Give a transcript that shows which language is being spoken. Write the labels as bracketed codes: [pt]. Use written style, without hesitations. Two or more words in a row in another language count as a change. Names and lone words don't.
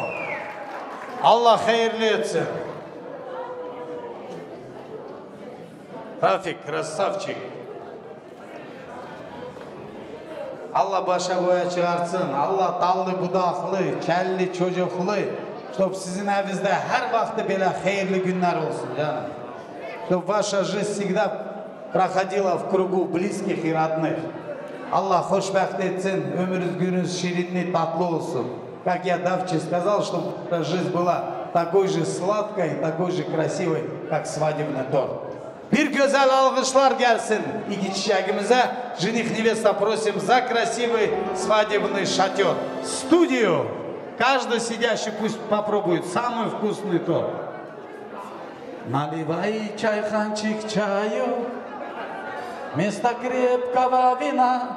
[tr] Allah hayırlı etsin. Rafik, krasavчик. Allah başa boya çıkartsın. Allah dallı budaklı, kelli çocuklu. Чтоб sizin evinizde her vakti böyle hayırlı günler olsun canım. [ru] Чтоб ваша жизнь всегда проходила в кругу близких и родных. [tr] Allah hoşbəxt etsin, ömrünüz gününüz şirinli, tatlı olsun. [ru] Как я давеча сказал, чтобы жизнь была такой же сладкой, такой же красивой, как свадебный торт. [tr] Bir güzel alkışlar gelsin iki çiçeğimize. [ru] Жених невеста просим за красивый свадебный шатер. Студию. Каждый сидящий пусть попробует самый вкусный торт. Наливай чайханчик чаю вместо крепкого вина.